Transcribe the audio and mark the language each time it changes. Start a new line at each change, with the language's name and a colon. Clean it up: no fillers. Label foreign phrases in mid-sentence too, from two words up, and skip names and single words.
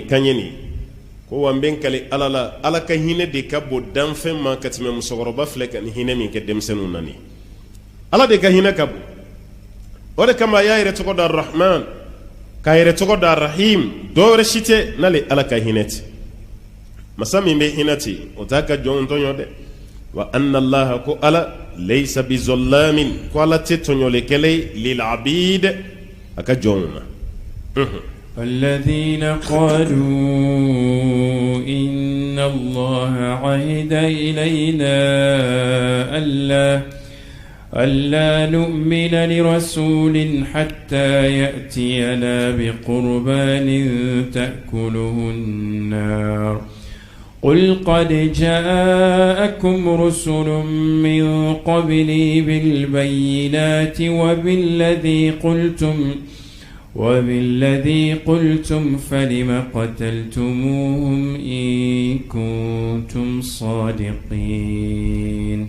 Bambara: kan ye nin ye ko wa n bɛ n kale ala la ala ka hinɛ de ka bon danfɛn ma ka tɛmɛ musokɔrɔba filɛ ka nin hinɛ min kɛ denmisɛnninw na nin ala de ka hinɛ ka bon o de kama a y'a yɛrɛ tɔgɔ da rahman k'a yɛrɛ tɔgɔ da rahim dɔwɛrɛ si tɛ n'ale ala ka hinɛ tɛ masa min bɛ hinɛ ten o t'a ka jɔnw tɔɲɔ dɛ wa
Arabic: أن الله
Bambara: ko ala
Arabic: ليس بظلام
Bambara: ko ala tɛ tɔɲɔlikɛla ye
Arabic: للعبيد
Bambara: a ka jɔnw na
Arabic: الذين قالوا إن الله عهد إلينا ألا نؤمن لرسول حتى يأتينا بقربان تأكله النار قل قد جاءكم رسل من قبلي بالبينات وبالذي قلتم فلم قتلتموهم إن كنتم صادقين